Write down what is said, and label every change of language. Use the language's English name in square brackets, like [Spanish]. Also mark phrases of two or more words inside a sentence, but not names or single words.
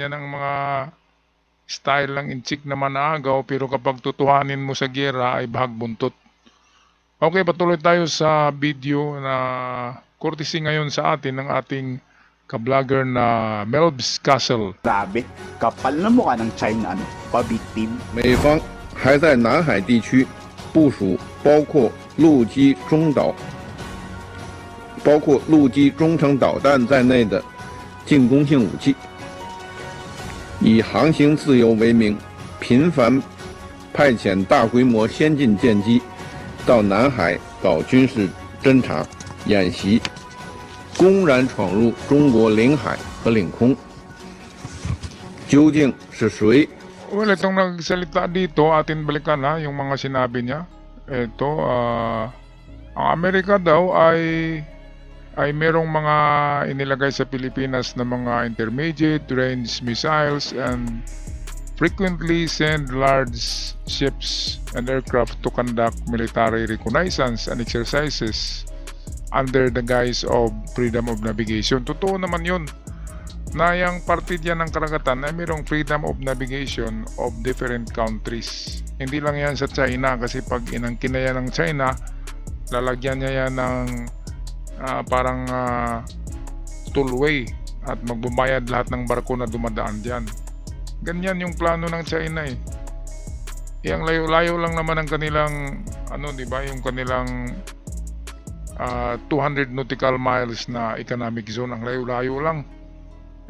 [Filipino] Yan ang mga style lang inchik na manaagaw, pero kapag tutuhanin mo sa giyera ay bahag buntot. Okay, patuloy tayo sa video na courtesy ngayon sa atin ng ating ka-vlogger na Melbs Castle. Grabe, kapal na mukha ng China pabiktim. [Chinese] 美方还在南海地区部署包括陆基中程导弹在内的进攻性武器，以航行自由为名，频繁派遣大规模先进舰机到南海搞军事侦察演习，公然闯入中国领海和领空。究竟是谁？ [Filipino] Well, itong nagsalita dito, atin balikan yung mga sinabi niya. Ito, ang Amerika daw ay merong mga inilagay sa Pilipinas na mga [English] intermediate range missiles and frequently send large ships and aircraft to conduct military reconnaissance and exercises under the guise of freedom of navigation. [Filipino] Totoo naman yun na yung parte dyan ng karagatan ay mayroong [English] freedom of navigation of different countries. [Filipino] Hindi lang yan sa China, kasi pag inangkin na yan ng China, lalagyan niya yan ng parang tollway at magbubayad lahat ng barko na dumadaan dyan. Ganyan yung plano ng China Yang layo-layo lang naman ang kanilang yung kanilang 200 [English] nautical miles [Filipino] na [English] economic zone, [Filipino] ang layo-layo lang.